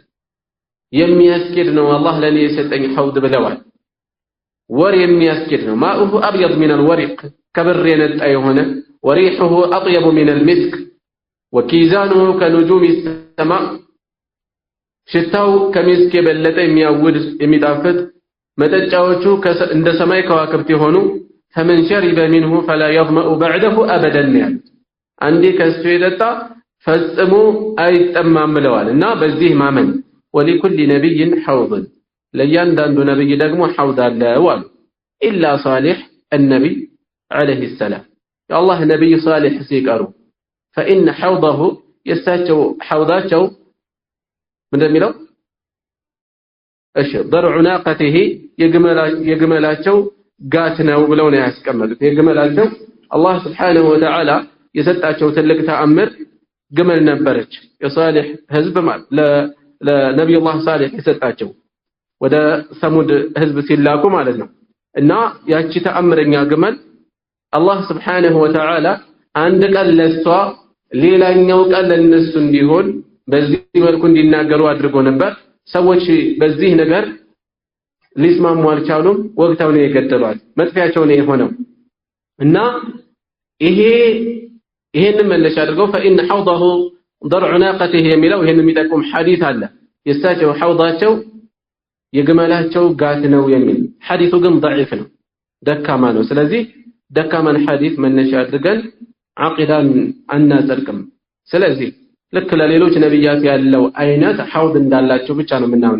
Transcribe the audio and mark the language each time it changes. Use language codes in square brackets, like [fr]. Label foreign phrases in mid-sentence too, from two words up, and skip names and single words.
[am] የሚያስኬድ ነው አላህ ለኔ የሰጠኝ ሐውድ ብለዋል። ወር የሚያስኬድ ነው። [ar] ماؤه أبيض من الورق [am] ከብር የነጣ የሆነ [ar] وريحه أطيب من المسك وكيزانه كنجوم السما [am] ሽታው ከሚስክ የበለጠ የሚያውድ የሚጣፍጥ መጠጫዎቹ እንደ ሰማይ ከዋክብት የሆኑ [ar] فمن شرب منه فلا يظمأ بعده أبدا [am] ያሉት አንዴ ከሱ የጠጣ ፈጽሞ አይጠማም ብለዋል እና በዚህ ማመን [ar] ولكل نبي حوض [am] ለእያንዳንዱ ነብይ ደግሞ ሐውድ አለው አሉ ኢላ ሷሊህ [ar] النبي عليه السلام [am] የአላህ ነብይ ሷሊህ ሲቀሩ [ar] فإن حوضه [am] የሳቸው ሐውዳቸው ምንድነው እሺ [ar] ضرع ناقته [am] የግመላቸው ጋት ነው ብለው ነው ያስቀመጡት የግመላቸው አላህ [ar] سبحانه وتعالى [am] የሰጣቸው ትልቅ ተአምር ግመል ነበረች የሷሊህ ህዝብ ማለት ለነብዩላህ ሷሊህ የሰጣቸው ወደ ሰሙድ ህዝብ ሲላኩ ማለት ነው እና ያቺ ተአምረኛ ግመል አላህ [ar] سبحانه وتعالى [am] አንድ ቀን ለሷ ሌላኛው ቀን ለነሱ እንዲሆን በዚህ መልኩ እንዲናገሩ አድርጎ ነበር ሰዎች በዚህ ነገር ሊስማሙ አልቻሉም ወቅታው ነው የገደሏል መጥፊያቸው ነው የሆነው እና ይሄንን መነሻ አድርገው [ar] فإن حوضه ضرع ناقته [am] የሚለው ይሄንን የሚጠቁም ሐዲስ አለ የሳቸው ሐውዳቸው የግመላቸው ጋት ነው የሚል ሐዲሱ ግን ضعيف ነው ደካማ ነው ስለዚህ ደካማን ሐዲስ መነሻ አድርገን አቂዳን አናጸድቅም ስለዚህ ልክ ለሌሎች ነብያት ያለው አይነት ሐውድ እንዳላቸው ብቻ ነው የምናምነው